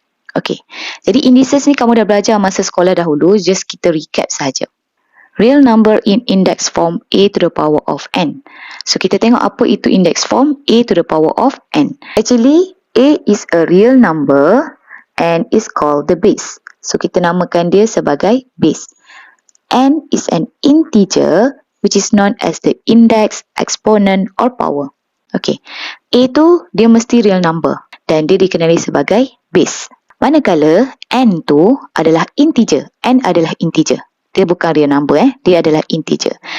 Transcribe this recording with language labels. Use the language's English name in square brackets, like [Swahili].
[Malay] Okay, jadi indices ni kamu dah belajar masa sekolah dahulu, just kita recap saja. [English] Real number in index form a to the power of n. [Malay] So kita tengok apa itu [English] index form a to the power of n. Actually, a is a real number and is called the base. [Malay] So kita namakan dia sebagai base. [English] N is an integer which is known as the index, exponent or power. [Malay] Okay, a tu dia mesti real number dan dia dikenali sebagai base. Manakala n tu adalah integer. N adalah integer. Dia bukan real number, dia adalah integer.